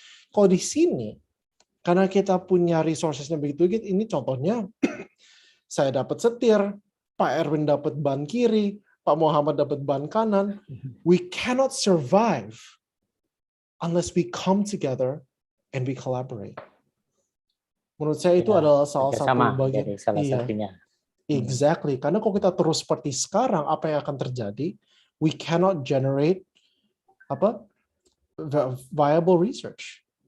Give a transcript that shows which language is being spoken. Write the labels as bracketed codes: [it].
[id] Kalau di sini, karena kita punya resources-nya begitu, ini contohnya, saya dapat setir, Pak Erwin dapat ban kiri, Pak Muhammad dapat ban kanan. [en] We cannot survive unless we come together and we collaborate. [id] Menurut saya itu adalah salah satu bagian. Salah satunya. [en] Exactly. [id] Karena kalau kita terus seperti sekarang, apa yang akan terjadi? [en] We cannot generate viable research.